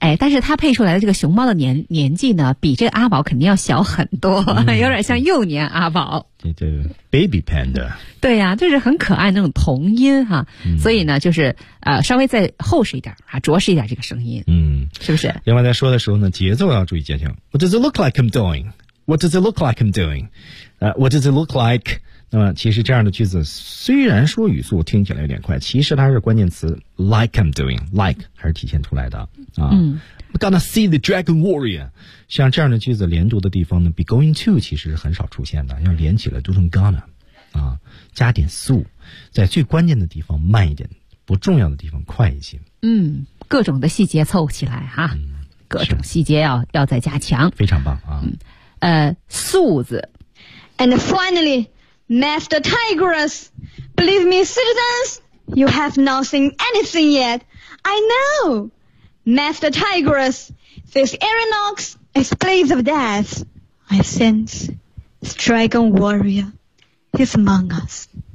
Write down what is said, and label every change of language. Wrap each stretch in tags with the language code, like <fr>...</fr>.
<zh>但是他配出来的这个熊猫的年纪呢，比这个阿宝肯定要小很多，有点像幼年阿宝。这</zh> <en>baby panda，</en> <zh>对呀，就是很可爱那种童音哈，所以呢，就是稍微再厚实一点啊，着实一点这个声音，是不是？另外在说的时候呢，节奏要注意接听。</zh> <en>What does it look like I'm doing? What does it look like I'm doing? What does it look like?</en> <zh>那么其实这样的句子虽然说语速听起来有点快，其实它是关键词</zh> <en>like I'm doing，</en> <zh>like 还是体现出来的啊。</zh> <en>I'm gonna see the Dragon Warrior.</en> <zh>像这样的句子连读的地方呢，比 going to 其实是很少出现的，要连起来读成 gonna， 啊，加点速，在最关键的地方慢一点，不重要的地方快一些。各种的细节凑起来哈，各种细节要再加强，非常棒啊。速字</zh> <en>，and finally, Master Tigress, believe me, citizens, you have not seen anything yet. I know. Master Tigress, this Aranox is place of death. I sense this dragon warrior is among us.</en>